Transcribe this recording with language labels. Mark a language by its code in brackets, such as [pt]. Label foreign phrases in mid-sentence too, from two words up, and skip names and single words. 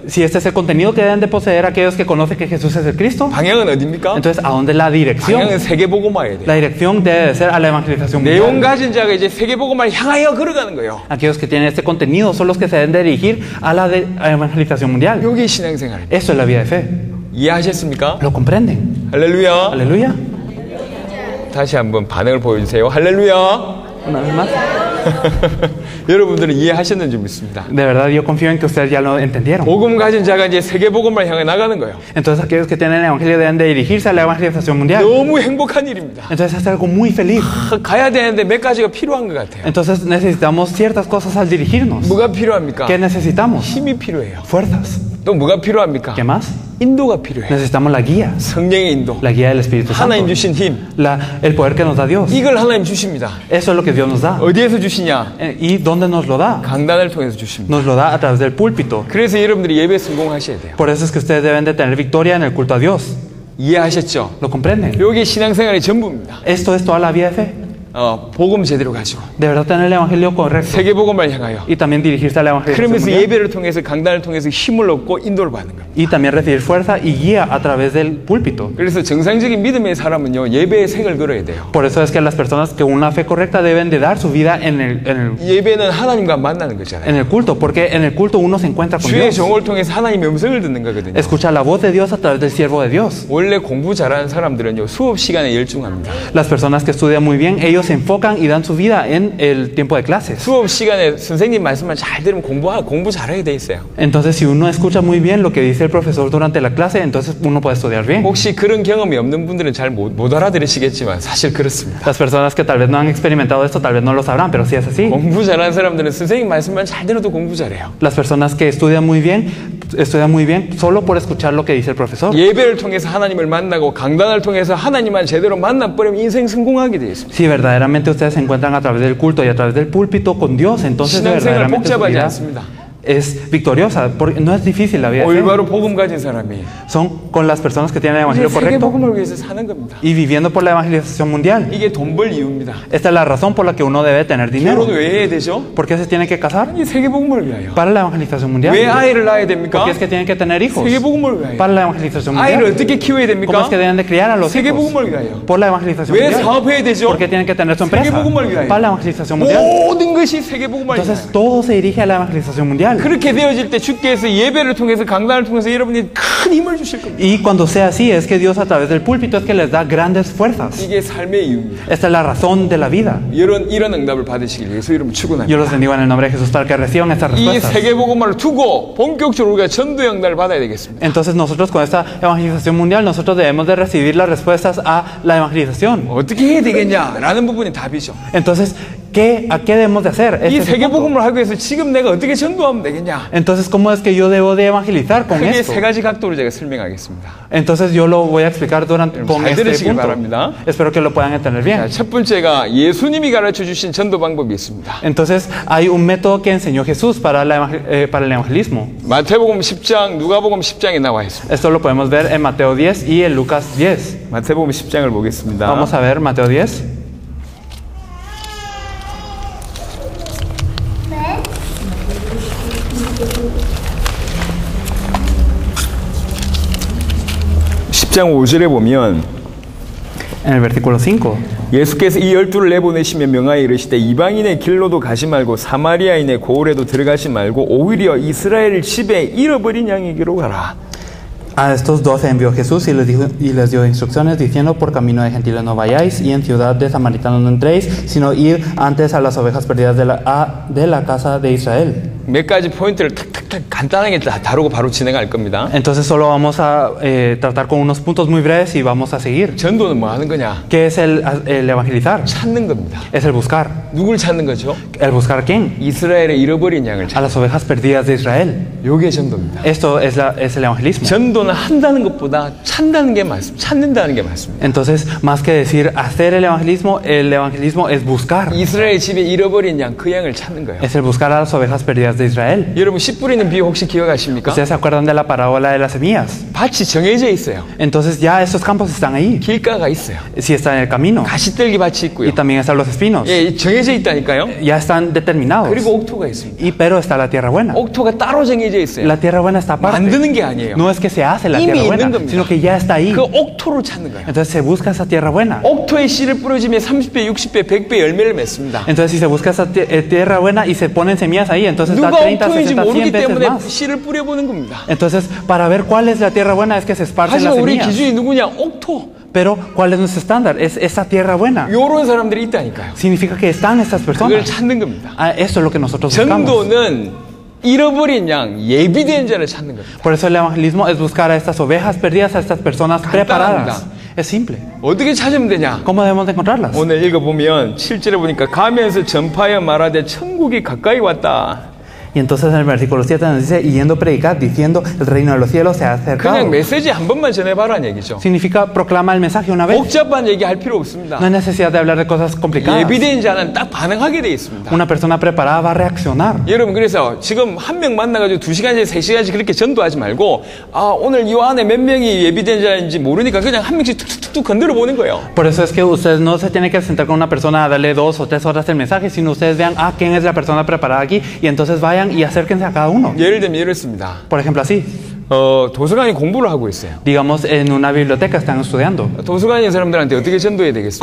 [es] Si este es el contenido que deben de poseer aquellos que conocen que Jesús es el Cristo, [ko] 방향은 어디입니까? [es] entonces ¿a dónde es la dirección? [ko] 방향은 세계복음화여야 돼요. [es] La dirección debe de ser a la evangelización [ko] 내용 [es] mundial. [ko] 가진 자가 이제 세계복음화를 향하여 걸어가는 거예요. [es] Aquellos que tienen este contenido son los que se deben de dirigir a la evangelización mundial. [ko] 여기 신앙생활입니다. [es] Eso es la vida de fe. [ko] 이해하셨습니까? [es] ¿Lo comprenden? [ko] 할렐루야. [es] Aleluya. [ko] 다시 한번 반응을 보여주세요. 할렐루야. [es] Una vez más. [ko] 여러분들은 이해하셨는지 믿습니다. [es] De verdad yo confío en que ustedes ya lo entendieron. [ko] 복음 가진 자가 이제 세계복음을 향해 나가는 거예요. [es] Entonces aquellos que tienen el evangelio deben de dirigirse a la evangelización mundial. [ko] 너무 행복한 일입니다. [es] Entonces es algo muy feliz. [ko] 가야 되는데 몇 가지가 필요한 것 같아요. [es] Entonces necesitamos ciertas cosas al dirigirnos. [ko] 뭐가 필요합니까? [es] ¿Qué necesitamos? [ko] 힘이 필요해요. [es] Fuerzas. [ko] 또 뭐가 필요합니까? [es] ¿Qué más? [ko] 인도가 필요해요. [es] Necesitamos la guía. [ko] 성령의 인도. [es] La guía del Espíritu Santo. [ko] 하나님 주신 힘. [es] El poder que nos da Dios. [ko] 이걸 하나님 주십니다. [es] Eso es lo que Dios nos da. [ko] 어디에서 주시냐? [es] ¿Y dónde nos lo da? [ko] 강단을 통해서 주십니다. [es] Nos lo da a través del púlpito. [ko] 그래서 여러분들이 예배 성공하셔야 돼요. [es] Por eso es que ustedes deben de tener victoria en el culto a Dios. [ko] 이해하셨죠? [es] ¿Lo comprenden? [ko] 여기 신앙생활의 전부입니다. [es] Esto es toda la vida de fe. [ko] 복음 제대로 가지고 [es] De verdad tener el evangelio correcto. [ko] 세계복음을 향하여 [es] Y también dirigirse a la evangelización [ko] 그러면서 [es] mundial. [ko] 예배를 통해서 강단을 통해서 힘을 얻고 인도를 받는 거예요. [es] Y también recibir fuerza y guía a través del púlpito. [ko] 그래서 정상적인 믿음의 사람은요 예배에 색을 걸어야 돼요. [es] Por eso es que las personas que una fe correcta deben de dar su vida [ko] 예배는 하나님과 만나는 거잖아요. [es] en el culto, porque en el culto uno se encuentra con [ko] 주의 [es] Dios. [ko] 종을 통해서 하나님의 음성을 듣는 거거든요. [es] Escucha la voz de Dios a través del siervo de Dios. [ko] 원래 공부 잘하는 사람들은요 수업 시간에 열중합니다. [es] Las personas que estudian muy bien, ellos se enfocan y dan su vida en el tiempo de clases. [ko] 수업 시간에 선생님 말씀만 잘 들으면 공부 잘하게 돼 있어요. [es] Entonces, si uno escucha muy bien lo que dice el profesor durante la clase, entonces uno puede estudiar bien. [ko] 혹시 그런 경험이 없는 분들은 잘 못 알아들으시겠지만 사실 그렇습니다. [es] Las personas que tal vez no han experimentado esto, tal vez no lo sabrán, pero sí es así. [ko] 공부 잘하는 사람들은 선생님 말씀만 잘 들어도 공부 잘해요. [es] Las personas que estudian muy bien solo por escuchar lo que dice el profesor. [ko] 예배를 통해서 하나님을 만나고 강단을 통해서 하나님만 제대로 만나버리면 인생 성공하게 돼 있습니다. [es] Si verdaderamente ustedes se encuentran a través del culto y a través del púlpito con Dios, entonces [ko] 신앙생활 [es] verdaderamente su [ko] 복잡하지 [es] vida [ko] 않습니다. [es] es victoriosa, porque no es difícil la vida. [ko] 올바로 복음 가진 사람이 [es] Son con las personas que tienen el [ko] 이제 [es] evangelio [ko] 세계 [es] correcto [ko] 복음을 위해서 사는 겁니다. [es] y viviendo por la evangelización mundial. [ko] 이게 돈 벌 이유입니다. [es] Esta es la razón por la que uno debe tener dinero. [ko] 결혼 왜 해야 되죠? [es] ¿Por qué se tiene que casar? [ko] 이 세계 복음을 위하여. [es] Para la evangelización mundial. [ko] 왜 아이를 낳아야 [es] ¿Por [ko] 됩니까? [es] qué es que tienen que tener hijos? [ko] 세계 복음을 위하여. [es] Para la evangelización [ko] 아이를 [es] mundial. [ko] 어떻게 키워야 [es] ¿Cómo [ko] 됩니까? [es] es que deben de criar a los [ko] 세계 [es] hijos? [ko] 복음을 위하여. [es] Por la evangelización [ko] 왜 [es] mundial. [ko] 사업해야 되죠? [es] ¿Por qué tienen que tener su empresa? [ko] 세계 복음을 위하여. [es] Para la evangelización mundial. [ko] 모든 것이 세계 복음을 위하여. [es] Entonces todo se dirige a la evangelización mundial. [ko] 그렇게 되어질 때 주께서 예배를 통해서 강단을 통해서 여러분이 큰 힘을 주실 겁니다. [es] Y cuando sea así, es que Dios a través del púlpito es que les da grandes fuerzas. [ko] 이게 삶의 이유입니다. [es] Esta es la razón de la vida. [ko] 이런 응답을 받으시길 위해서 여러분 [es] Yo [ko] 축원합니다. [es] los bendigo en el nombre de Jesús para que reciban estas [ko] 이 [es] respuestas. [ko] 세계 복음을 두고 본격적으로 우리가 전도 응답을 받아야 되겠습니다. [es] Entonces nosotros con esta evangelización mundial, nosotros debemos de recibir las respuestas a la evangelización. [ko] 어떻게 해야 되겠냐라는 부분이 답이죠. [es] Entonces, ¿a qué debemos de hacer? [ko] 이 [es] Este es el [ko] 세계 [es] punto. [ko] 복음을 하기 위해서 지금 내가 어떻게 전도하면 되겠냐? [es] Entonces, ¿cómo es que yo debo de evangelizar con [ko] 크게 [es] esto? [ko] 세 가지 각도로 제가 설명하겠습니다. [es] Entonces yo lo voy a explicar con [ko] 잘 [es] este [ko] 들으시길 [es] punto. [ko] 바랍니다. [es] Espero que lo puedan entender bien. [ko] 자, 첫 번째가 예수님이 가르쳐 주신 전도 방법이 있습니다. [es] Entonces hay un método que enseñó Jesús para el evangelismo. [ko] 마태복음 10장, 누가복음 10장에 나와 있습니다. [es] Esto lo podemos ver en Mateo 10 y en Lucas 10. [ko] 마태복음 10장을 보겠습니다. [es] Vamos a ver Mateo 10. [ko] 장 5절에 보면 [es] En el versículo 5. [ko] 예수께서 이 12를 내보내시며 명하여 이르시되 이방인의 길로도 가지 말고 사마리아인의 고을에도 들어가지 말고 오히려 이스라엘 집에 잃어버린 양에게로 가라. [es] A estos 12 envió Jesús y les dio instrucciones diciendo: por camino de gentiles no vayáis y en ciudad de samaritanos no entréis, sino id antes a las ovejas perdidas de la casa de Israel. [ko] 몇 가지 포인트를 탁탁탁 간단하게 다루고 바로 진행할 겁니다. [es] Entonces solo vamos a tratar con unos puntos muy breves y vamos a seguir. [ko] 전도는 뭐 하는 거냐? [es] ¿Qué es el evangelizar? [ko] 찾는 겁니다. [es] Es el buscar. [ko] 누굴 찾는 거죠? [es] ¿El buscar quién? [ko] 이스라엘의 잃어버린 양을 [es] A las ovejas perdidas de Israel. [ko] 요게 전도입니다. [es] Esto es el evangelismo. [ko] 전도는 한다는 것보다 찾는다는 게 맞습니다. [es] Entonces, más que decir hacer el evangelismo es buscar. [ko] 이스라엘 집에 잃어버린 양, 그 양을 찾는 거예요. [es] Es el buscar a las ovejas perdidas de Israel. [ko] 여러분 씨 뿌리는 비유 혹시 기억하십니까? [es] ¿Ustedes se acuerdan de la parábola de las semillas? [ko] 밭이 정해져 있어요. [es] Entonces ya estos campos están ahí. [ko] 길가가 있어요. [es] Sí está en el camino. [ko] 가시떨기 밭이 있고요. [es] Y también están los espinos. [ko] 예, 정해져 있다니까요. [es] Ya están determinados. [ko] 그리고 옥토가 있습니다. [es] Pero está la tierra buena. [ko] 옥토가 따로 정해져 있어요. [es] La tierra buena está aparte. [ko] 만드는 게 아니에요. [es] No es que se hace la [ko] 이미 [es] tierra [ko] 있는 [es] buena, [ko] 겁니다. [es] sino que ya está ahí. [ko] 그 옥토를 찾는 거예요. [es] Entonces se busca esa tierra buena. [ko] 옥토에 씨를 뿌려주면 30배, 60배, 100배 열매를 맺습니다. [es] Entonces si se busca esa tierra buena y se ponen semillas ahí, entonces da [ko] 누가 [es] 30, [ko] 옥토인지 [es] 60, [ko] 모르기 [es] 100 veces [ko] 때문에 [es] más. [ko] 씨를 뿌려보는 겁니다. [es] Entonces, para ver cuál es la tierra buena es que se esparcen las [ko] 하지만 우리 [es] semillas. [ko] 기준이 누구냐? 옥토. [es] Pero, ¿cuál es nuestro estándar? Es esa tierra buena. [ko] 요런 사람들이 있다니까요. [es] Significa que están estas [ko] 그걸 [es] personas. [ko] 찾는 겁니다. [es] Eso es lo que nosotros buscamos. [ko] 전도는 잃어버린 양, 예비된 자를 찾는 겁니다. [es] Por eso el evangelismo es buscar a estas ovejas perdidas, a estas personas preparadas. Es simple. [ko] 어떻게 찾으면 되냐? [es] ¿Cómo debemos de encontrarlas? [ko] 오늘 읽어보면 7절에 보니까 가면서 전파하여 말하되 천국이 가까이 왔다. [es] Y entonces en el versículo 7 nos dice, y yendo a predicar, diciendo, el reino de los cielos se ha acercado. [ko] 그냥 메시지 한 번만 전해봐라는 얘기죠. [es] Significa proclama el mensaje una vez. [ko] 복잡한 얘기할 필요 없습니다. [es] No hay necesidad de hablar de cosas complicadas. [ko] 예비된 자는 딱 반응하게 돼 있습니다. [es] Una persona preparada va a reaccionar. [ko] 여러분 그래서 지금 한 명 만나가지고 2시간씩 3시간씩 그렇게 전도하지 말고 오늘 이 안에 몇 명이 예비된 자인지 모르니까 그냥 한 명씩 툭툭툭 건드려 보는 거예요. [es] Por eso es que ustedes no se tienen que sentar con una persona a darle 2 o 3 horas el mensaje, sino ustedes vean, quién es la persona preparada aquí, y entonces vayan y acérquense a cada uno. [ko] 예를 들면 이렇습니다. [es] Por ejemplo, así. [ko] 도서관에 공부를 하고 있어요. [es] Digamos, en una biblioteca están estudiando. [ko] 도서관에 있는 사람들한테 어떻게 전도해야 되겠어요?